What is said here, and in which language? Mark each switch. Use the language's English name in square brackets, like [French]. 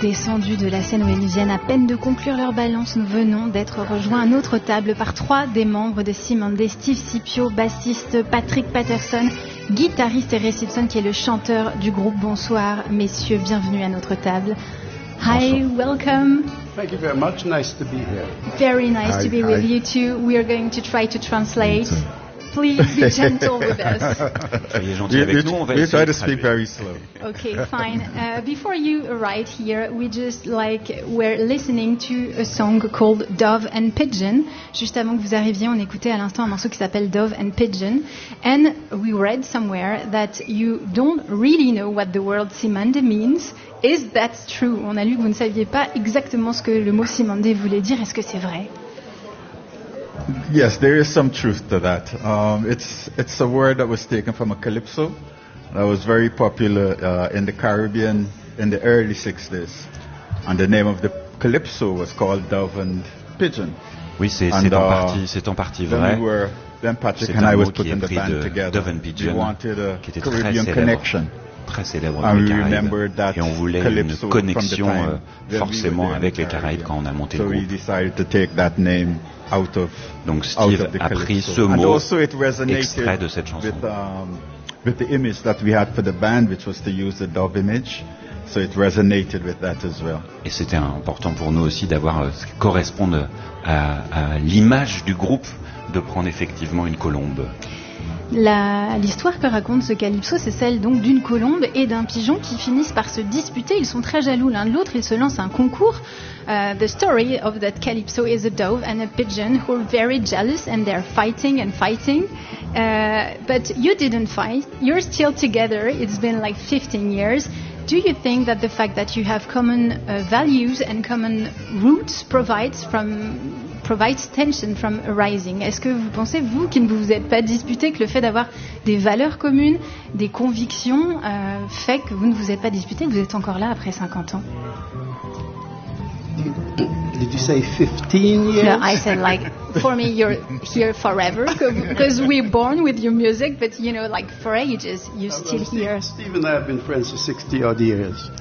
[French] Descendus de la scène où ils viennent à peine de conclure leur balance, nous venons d'être rejoints à notre table par trois des membres de Simandé, Steve Scipio, bassiste Patrick Patterson, guitariste et Ray Simpson qui est le chanteur du groupe. Bonsoir messieurs, bienvenue à notre table. Hi, bonsoir. Welcome. [English] Thank you very much, nice to be here. Very nice to be with you too. We are going to try to translate. Please be gentle with us. We try to speak very slow. Okay, fine. Before you arrived here, we just like were listening to a song called Dove and Pigeon. [French] Juste avant que vous arriviez, on écoutait à l'instant un morceau qui s'appelle Dove and Pigeon. [English] And we read somewhere that you don't really know what the word Simandé means. Is that true? [French] On a lu que vous ne saviez pas exactement ce que le mot Simandé voulait dire. Est-ce que c'est vrai? [English] Yes, there is some truth to that. It's a word that was taken from a calypso that was very popular in the Caribbean in the early 60s. And the name of the calypso was called Dove and Pigeon. [French] Oui, c'est en partie vrai. [English] Then Patrick and I was put in the band together. Dove and Pigeon, we wanted a Caribbean connection. [French] Très célèbre dans les Caraïbes. Et on voulait une connexion forcément avec les Caraïbes quand on a monté le groupe. Donc Steve a pris ce mot extrait de cette chanson. [English] With the image that we had for the band, which was to use the dove image, so it resonated with that as well. [French] Et c'était important pour nous aussi d'avoir ce qui correspond à l'image du groupe, de prendre effectivement une colombe. L'histoire que raconte ce calypso, c'est celle donc d'une colombe et d'un pigeon qui finissent par se disputer. Ils sont très jaloux l'un de l'autre, ils se lancent un concours. [English] The story of that calypso is a dove and a pigeon who are very jealous and they're fighting and fighting. But you didn't fight, you're still together, it's been like 15 years. Do you think that the fact that you have common values and common roots provides tension from arising? [French] Est-ce que vous pensez, vous, qui ne vous êtes pas disputé, que le fait d'avoir des valeurs communes, des convictions, fait que vous ne vous êtes pas disputé, que vous êtes encore là après 50 ans? [English] Did you say 15 years? No, I said like, for me, you're here forever, because we're born with your music, but you know, like for ages, you're still here. Steve and I have been friends for 60 odd years.